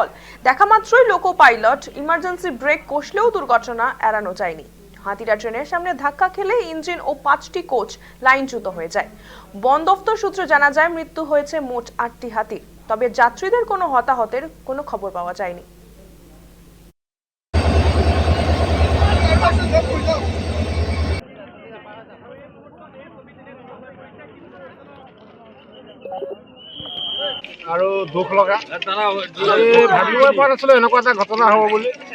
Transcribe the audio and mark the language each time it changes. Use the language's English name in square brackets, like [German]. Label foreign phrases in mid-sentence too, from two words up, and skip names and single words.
[Bangla] দেখা মাত্রই লোকো পাইলট ইমার্জেন্সি ব্রেক কষলেও দুর্ঘটনা এড়ানো যায়নি। হাতিরা ট্রেনের সামনে ধাক্কা খেলে ইঞ্জিন ও 5টি কোচ লাইনচ্যুত হয়ে যায়। বন দফতর সূত্রে জানা যায় মৃত্যু হয়েছে মোট 8টি হাতির, তবে যাত্রীদের কোনো হতাহতের কোনো খবর পাওয়া যায়নি। [Assamese] আৰু দুখ লগা ভাবিবই পৰা নাছিলো এনেকুৱা এটা ঘটনা হ'ব বুলি।